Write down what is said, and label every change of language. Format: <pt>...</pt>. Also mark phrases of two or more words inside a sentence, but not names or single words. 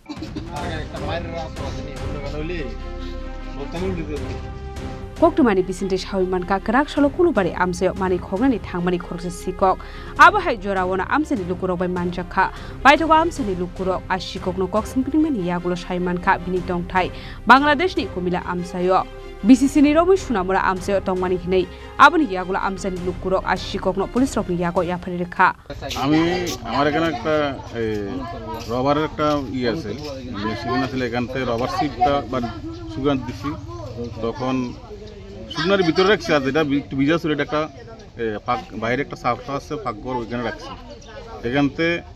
<trp>Koktumani percentage hawiman ka Krakshalo kulubare amsayo manai khognani thangmani khoroksa sikok abahai jorawona amsani lukurok bai manchaka paithago amsani lukurok ashikok no koksingpingmani yagulo shaiman ka binitong thai Bangladesh ni kumila amsayo BCC ni romi sunamura amsayo tongmani hinai abani yagulo amsani lukurok ashikok no police rokni yago yaphari rekha</trp> <bn>আমি আমার এখানে একটা রবারের একটা আছে মেশিন আছে এখান থেকে রবার সিটটা বা সুগার দিছি তখন সুগারের ভিতরে রাখছি আর যেটা একটু ভিজা ছিল এটা একটা বাইরে একটা সাফা আছে ফাঁকঘর ওইখানে রাখছি এখান থেকে</bn>